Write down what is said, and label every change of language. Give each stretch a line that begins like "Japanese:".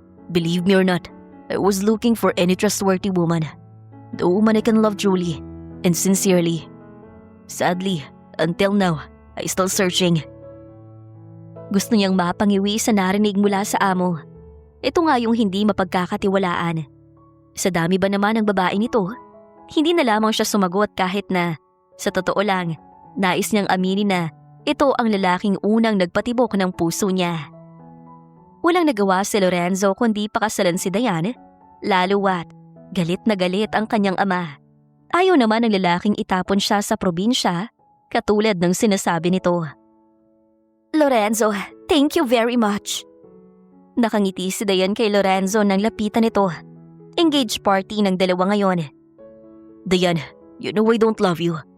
English: Believe me or not, I was looking for any trustworthy woman. The woman I can love truly and sincerely. Sadly, until now, I still searching.
Filipino: Gusto niyang mapangiwi sa narinig mula sa amo. Ito nga yung hindi mapagkakatiwalaan. Sa dami ba naman ng babae nito, hindi na lamang siya sumagot kahit na, sa totoo lang, nais niyang aminin na ito ang lalaking unang nagpatibok ng puso niya. Walang nagawa si Lorenzo kundi pakasalan si Diane, lalo at galit na galit ang kanyang ama. Ayaw naman ng lalaking itapon siya sa probinsya, katulad ng sinasabi nito.
English: Lorenzo, thank you very much.
Filipino: Nakangiti si Diane kay Lorenzo nang lapitan nito. Engaged party ng dalawa ngayon.
English: Diane, you know I don't love you.